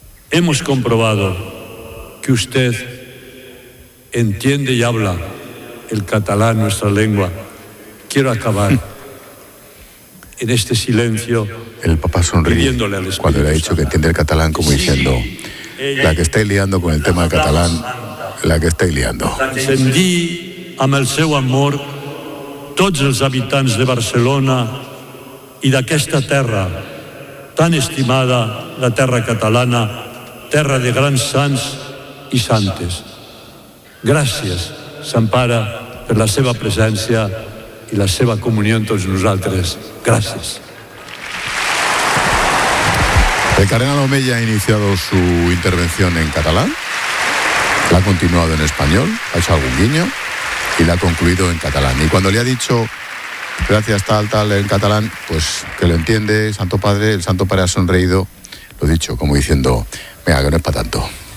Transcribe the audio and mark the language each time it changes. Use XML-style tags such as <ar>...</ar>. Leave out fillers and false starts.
<es>Hemos comprobado que usted entiende y habla el catalán, nuestra lengua. Quiero acabar en este silencio. El papá sonríe cuando le ha dicho que entiende el catalán, como diciendo, la que está liando con el tema del catalán, la que estoy liando.</es> <ca>Encendí amb el seu amor tots els habitants de Barcelona i d'aquesta terra tan estimada, la terra catalana, terra de grans sants i santes. Gràcies, Sant Pare, per la seva presència i la seva comunió amb tots nosaltres. Gràcies.</ca> <es>El cardenal Omella ha iniciado su intervención en català. La ha continuado en español, ha hecho algún guiño y la ha concluido en catalán. Y cuando le ha dicho gracias tal, tal en catalán, pues que lo entiende, Santo Padre, el Santo Padre ha sonreído, lo dicho, como diciendo, venga, que no es para tanto.</es>